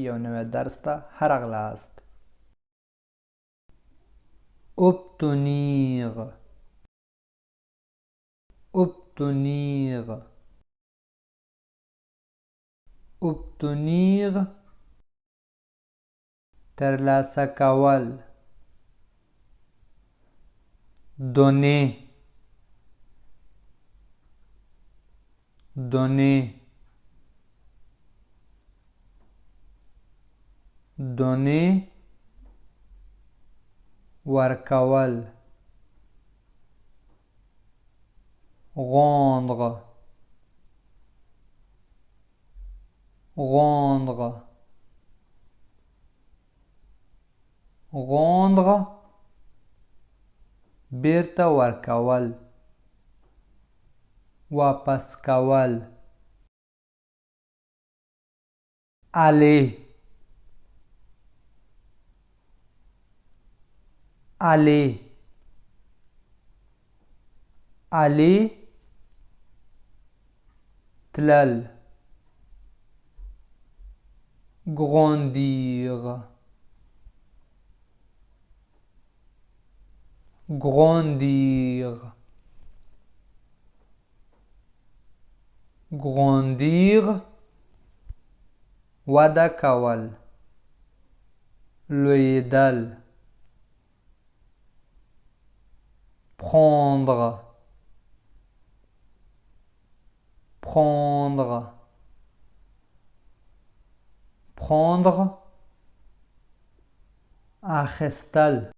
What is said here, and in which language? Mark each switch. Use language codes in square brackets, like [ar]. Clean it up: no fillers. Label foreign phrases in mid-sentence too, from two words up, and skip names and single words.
[ps] یو نوی درس ته ښه راغلاست. [fr] obtenir obtenir obtenir [ps] ترلاسه کول. [fr] donner donner donner ورکول. rendre rendre rendre [ps] بیرته ورکول، واپس کول. [fr] aller aller aller تلل. grandir grandir grandir [ps] وده کول، لویدل. [fr] prendre prendre prendre اخستل.